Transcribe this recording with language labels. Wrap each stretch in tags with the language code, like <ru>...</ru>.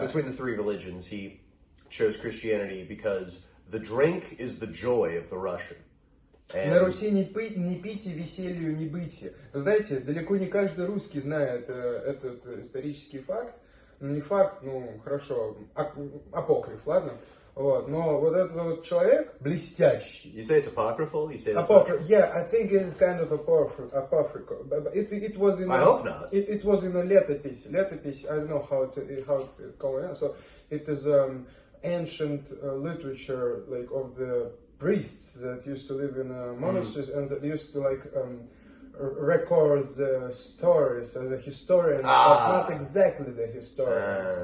<en>Between the three religions, he chose Christianity because the drink is the joy of the Russian.</en> <ru>На Руси не пити, веселью, не быти. Вы знаете, далеко не каждый русский знает этот исторический факт. Не факт, ну хорошо, апокриф, ладно? Вот, но вот этот вот человек блестящий.</ru> <en>You say it's apocryphal? You say Apocryphal? Yeah, I think it's kind of apocryphal. But it was in. I hope not. It was in a летопись.</en> <ru>Летопись.</ru> <en>I don't know how it's going on. So it is ancient literature, like of the priests that used to live in monasteries and that used to like record the stories as a historian, but not exactly the historian.</en>